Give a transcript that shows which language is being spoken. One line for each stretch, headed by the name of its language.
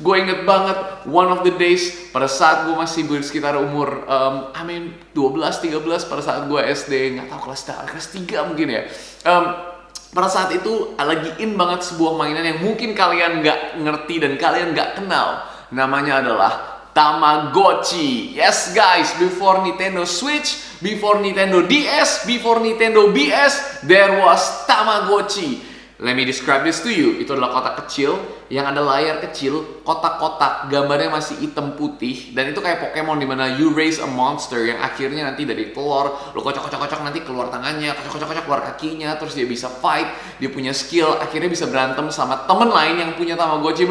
Indonesian: Gue inget banget,
English: one of the days,
Indonesian: pada saat gue masih sekitar umur 12-13, pada saat gue SD, gak tahu kelas 3 mungkin ya. Pada saat itu lagi in banget sebuah mainan yang mungkin kalian gak ngerti dan kalian gak kenal. Namanya adalah Tamagotchi.
English: Yes guys, before Nintendo Switch, before Nintendo DS, before Nintendo BS, there was Tamagotchi. Let me describe this to you.
Indonesian: Itu adalah kotak kecil yang ada layar kecil, kotak-kotak, gambarnya masih hitam putih, dan itu kayak Pokemon dimana
English: you raise a monster
Indonesian: yang akhirnya nanti dari telur, lo kocok-kocok nanti keluar tangannya, kocok-kocok keluar kakinya, terus dia bisa fight, dia punya skill, akhirnya bisa berantem sama temen lain yang punya Tamagotchi.